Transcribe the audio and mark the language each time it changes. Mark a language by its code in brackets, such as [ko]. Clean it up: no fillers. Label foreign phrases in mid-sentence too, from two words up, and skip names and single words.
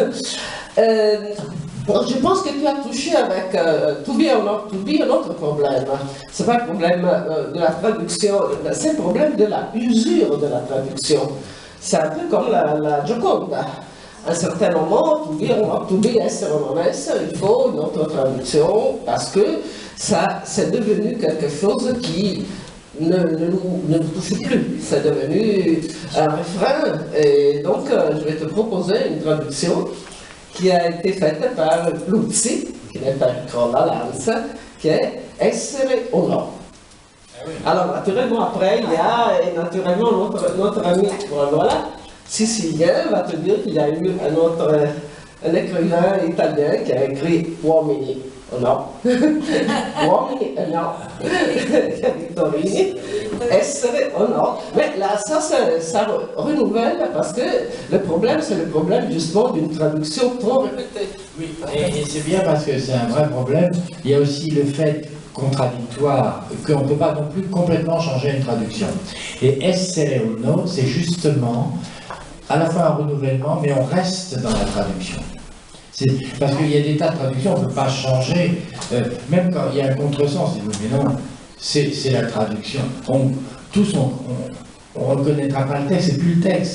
[fr] je pense que tu as touché avec [en] To Be or Not To Be [fr] un autre problème. Ce n'est pas le problème de la traduction, c'est le problème de la usure de la traduction. C'est un peu comme la Gioconda. À un certain moment, [en] To Be or Not To Be, [it] essere o non essere, [fr] il faut une autre traduction parce que ça, c'est devenu quelque chose qui ne nous touche plus. C'est devenu un refrain. Et donc, je vais te proposer une traduction qui a été faite par Luzzi, qui n'est pas Crollalanza, qui est [it] Essere o no. [fr] Alors, naturellement, après, il y a naturellement notre ami, voilà, sicilien, va te dire qu'il y a eu un écrivain italien qui a écrit [it] Uomini o no. Uomini o no. Vittorini. Essere o no. [fr] Mais là, ça renouvelle parce que le problème, c'est le problème justement d'une traduction trop répétée. Oui, et c'est bien parce que c'est un vrai problème. Il y a aussi le fait contradictoire qu'on ne peut pas non plus complètement changer une traduction. Et [it] essere o no, [fr] c'est justement à la fois un renouvellement, mais on reste dans la traduction. Parce qu'il y a des tas de traductions, on ne peut pas changer, même quand il y a un contresens, mais non, c'est la traduction. On ne reconnaîtra pas le texte, c'est plus le texte.